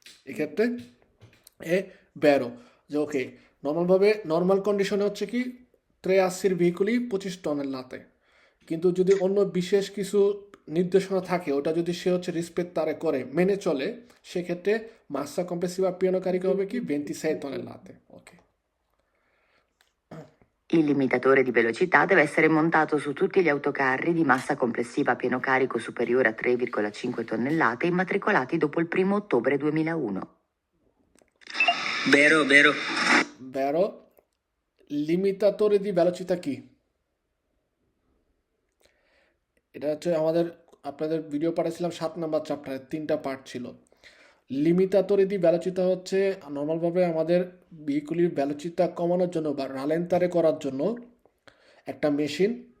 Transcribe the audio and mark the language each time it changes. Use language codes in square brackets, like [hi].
[bn] এক্ষেত্রে এ বেরো যে ওকে নর্মালভাবে নর্মাল কন্ডিশনে হচ্ছে কি 83 ভেহিকুলই 25 টনের লাতে, কিন্তু যদি অন্য বিশেষ কিছু নির্দেশনা থাকে ওটা যদি সে হচ্ছে রিসপেক্ট তারে করে মেনে চলে, সেক্ষেত্রে মাসা কমপ্লেসিভা পিয়ানো কারিকো হবে কি 26 টনের লাতে। ওকে, [it] Il limitatore di velocità deve essere montato su tutti gli autocarri di massa complessiva a pieno carico superiore a 3,5 tonnellate immatricolati dopo il 1 ottobre 2001. [bn] বেরো বেরো বেরো লিমিতাতোরে দি velocità কি? এটা হচ্ছে আমাদের আপনাদের ভিডিও পাঠিয়েছিলাম 7 নাম্বার চ্যাপ্টারে, 3টা পার্ট ছিল। লিমিতাতোরে দি velocità হচ্ছে নর্মালভাবে আমাদের ভেহিকুলির velocità কমানোর জন্য বা রালেন্তারে করার জন্য একটা মেশিন।